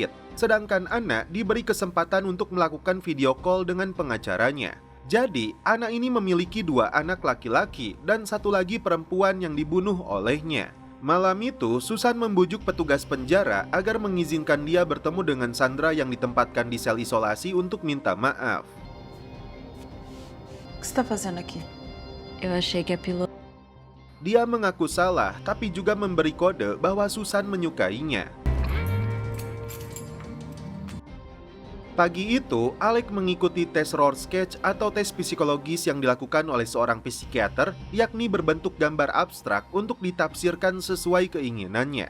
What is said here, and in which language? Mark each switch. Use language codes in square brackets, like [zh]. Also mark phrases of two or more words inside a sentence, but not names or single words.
[id] Sedangkan Anna diberi kesempatan untuk melakukan video call dengan pengacaranya. Jadi, Anna ini memiliki 2 anak laki-laki dan 1 lagi perempuan yang dibunuh olehnya. Malam itu, Susan membujuk petugas penjara agar mengizinkan dia bertemu dengan Sandra yang ditempatkan di sel isolasi untuk minta maaf. [pt] O que você está fazendo aqui? Eu achei que a piloto... [id] Dia mengaku salah, tapi juga memberi kode bahwa Susan menyukainya. Pagi itu, Alec mengikuti tes Rorschach atau tes psikologis yang dilakukan oleh seorang psikiater, yakni berbentuk gambar abstrak untuk ditafsirkan sesuai keinginannya.